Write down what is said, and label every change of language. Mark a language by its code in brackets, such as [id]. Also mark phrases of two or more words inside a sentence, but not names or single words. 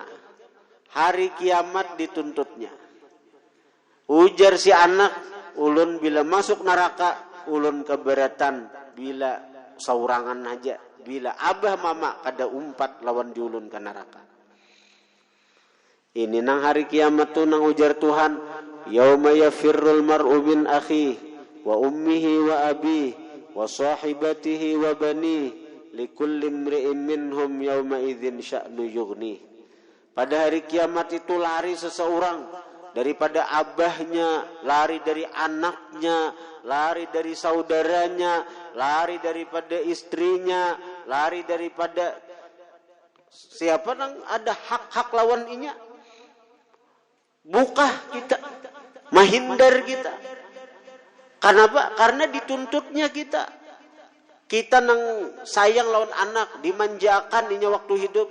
[bjn] Hari kiamat dituntutnya. Ujar si anak, ulun bila masuk neraka, ulun keberatan bila saurangan aja. Bila abah mama kada umpat lawan diulun ke neraka. Ini nang hari kiamat tu nang ujar Tuhan, [ar] يوم يفر المرء من أخيه وأمه وأبيه وصاحبته وبنيه لكل امرئ منهم يومئذ شأن يغني. [id] Pada hari kiamat itu lari seseorang daripada abahnya, lari dari anaknya, lari dari saudaranya, lari daripada istrinya, [bjn] lari daripada siapa nang ada hak-hak lawan inya. Bukah kita, menghindar kita. [id] Kenapa? [bjn] Karena dituntutnya kita. Kita nang sayang lawan anak, dimanjakan inya waktu hidup.